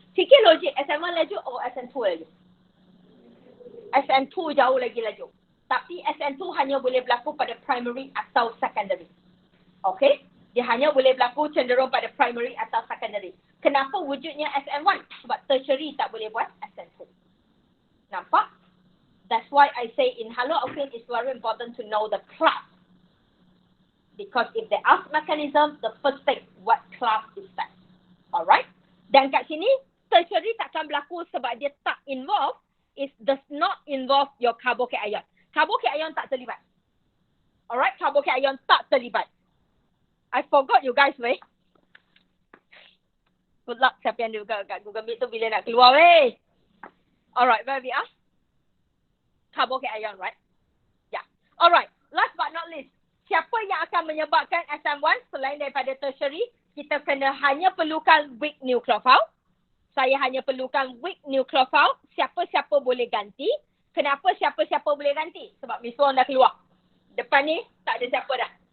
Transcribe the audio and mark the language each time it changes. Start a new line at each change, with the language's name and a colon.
Malay: Fikir logik, SN1 laju atau SN2 laju? SN2 jauh lagi laju. Tapi SN2 hanya boleh berlaku pada primary atau secondary. Okay? Dia hanya boleh berlaku cenderung pada primary atau secondary. Kenapa wujudnya SN1? Sebab tertiary tak boleh buat SN2. Nampak?
English: That's why I say in haloalkane it's very important to know the class. Because if they ask mechanism, the first thing, what class is that?
Malay: Alright? Dan kat sini, tertiary takkan berlaku sebab dia tak involve,
English: it does not involve your carbocation.
Malay: Carbocation tak terlibat. Alright? Carbocation tak terlibat.
English: I forgot you guys, weh.
Malay: Good luck siapa yang juga kat Google Meet tu bila nak keluar, weh.
English: Alright, where we are? Carbocation, right? Yeah. Alright, last but not least.
Malay: Siapa yang akan menyebabkan SN1 selain daripada tertiary? Kita kena hanya perlukan weak nucleophile. Saya hanya perlukan weak nucleophile. Siapa-siapa boleh ganti. Kenapa siapa-siapa boleh ganti? Sebab Miss Wong dah keluar. Depan ni tak ada siapa dah.